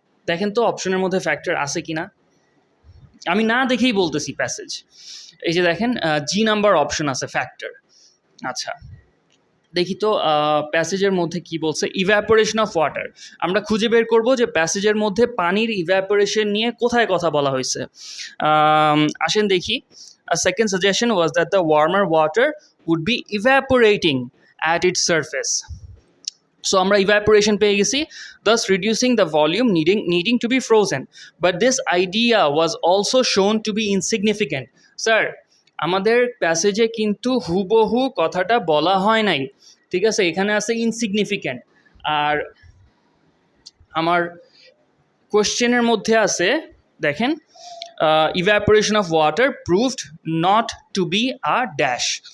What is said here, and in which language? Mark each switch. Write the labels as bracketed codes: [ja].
[bn] দেখেন তো অপশনের মধ্যে ফ্যাক্টর আছে কি না, আমি না দেখেই বলতেছি প্যাসেজ। এই যে দেখেন জি নাম্বার অপশন আছে ফ্যাক্টর। আচ্ছা দেখি তো প্যাসেজের মধ্যে কি বলছে, ইভ্যাপোরেশন অফ ওয়াটার। আমরা খুঁজে বের করব যে প্যাসেজের মধ্যে পানির ইভ্যাপোরেশন নিয়ে কোথায় কথা বলা হয়েছে। আসেন দেখি। [en] A second suggestion was that the warmer water would be evaporating at its surface. So [bn] আমরা evaporation পেয়ে গেছি, [en] thus reducing the volume needing to be frozen. But this idea was also shown to be insignificant. [bn] Sir, আমাদের প্যাসেজে কিন্তু হুবহু কথাটা বলা হয় নাই, ঠিক আছে, এখানে আছে ইনসিগনিফিক্যান্ট। আর আমার কোশ্চেনের মধ্যে আছে দেখেন [en] Evaporation of water proved not to be a dash.